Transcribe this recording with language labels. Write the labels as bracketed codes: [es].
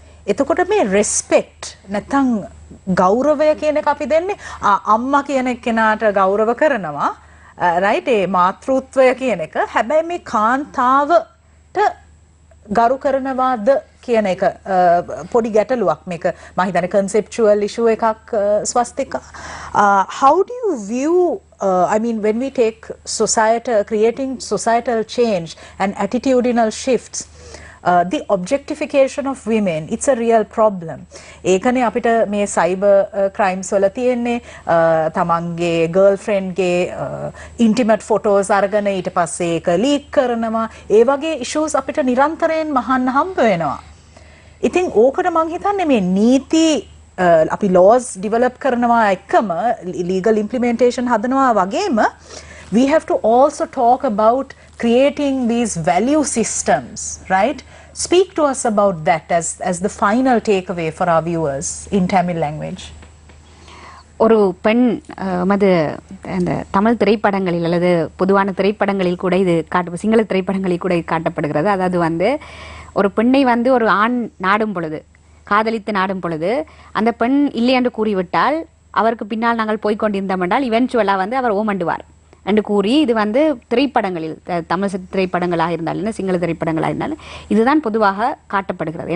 [si] එතකොට මේ රෙස්පෙක්ට් නැත්නම් ගෞරවය කියන එක අපි දෙන්නේ අම්මා කියන එක්කෙනාට ගෞරව කරනවා, රයිට්? ඒ මාතෘත්වය කියන එක. හැබැයි මේ කාන්තාවට ගරු කරනවාද කියන එක පොඩි ගැටලුවක් මේක මම හිතන්නේ [en] conceptual issue [si] එකක් ස්වස්තික. [en] How do you view I mean when we take creating societal change and attitudinal shifts, the objectification of women, it's a real problem. [si] ඒකනේ අපිට මේ cyber crimes වල තියෙන්නේ තමන්ගේ girlfriend ගේ intimate photos අරගෙන ඊට පස්සේ ඒක leak කරනවා. ඒ වගේ issues අපිට නිරන්තරයෙන් මහන්න හම්බ වෙනවා. ඉතින් ඕකට මං හිතන්නේ මේ නීති අපි laws develop කරනවා එකම legal implementation හදනවා වගේම [en] we have to also talk about creating these value systems, right? Speak to us about that as the final takeaway for our viewers in Tamil language. [ta] ஒரு பெண் மது அந்த தமிழ் திரைப்படங்களில் அல்லது பொதுவான திரைப்படங்களில் கூட இது சிங்கள திரைப்படங்களில் கூட காட்டப்படுகிறது. அதாவது வந்து ஒரு பெண்ணை வந்து ஒரு ஆண் நாடும் பொழுது, காதலித்து நாடும் பொழுது, அந்த பெண் இல்லை என்று கூறிவிட்டால் அவருக்கு பின்னால் நாங்கள் போய்கொண்டிருந்தோம் என்றால் இவென்ச்சுவலாக வந்து அவர் ஓமண்டுவார் என்று கூறி இது வந்து திரைப்படங்களில் தமிழ் திரைப்படங்களாக இருந்தாலும் சிங்கள திரைப்படங்களாக இருந்தாலும் இதுதான் பொதுவாக காட்டப்படுகிறது.